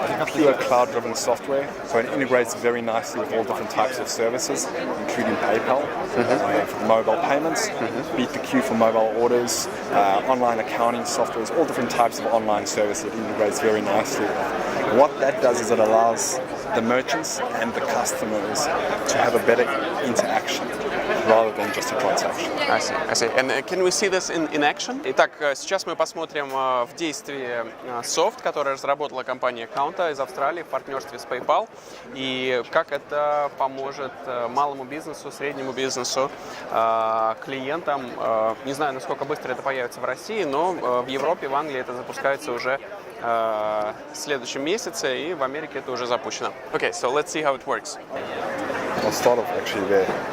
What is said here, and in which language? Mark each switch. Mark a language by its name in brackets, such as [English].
[English] Pure cloud-driven software, so it integrates very nicely with all different types of services, including PayPal for mobile payments, Beat the Queue for mobile orders, online accounting softwares, all different types of online services. It integrates very nicely with. What that does is it allows the merchants and the customers to have a better interaction rather than just a transaction. I see. And can we see this in action? [Russian] Итак, сейчас мы посмотрим в действии софт, который разработала компания Counter из Австралии в партнерстве с PayPal, и как это поможет малому бизнесу, среднему бизнесу, клиентам. Не знаю, насколько быстро это появится в России, но в Европе, в Англии это запускается уже в следующем месяце, и в Америке это уже запущено. [English] Okay, so let's see how it works. I'll start off actually there.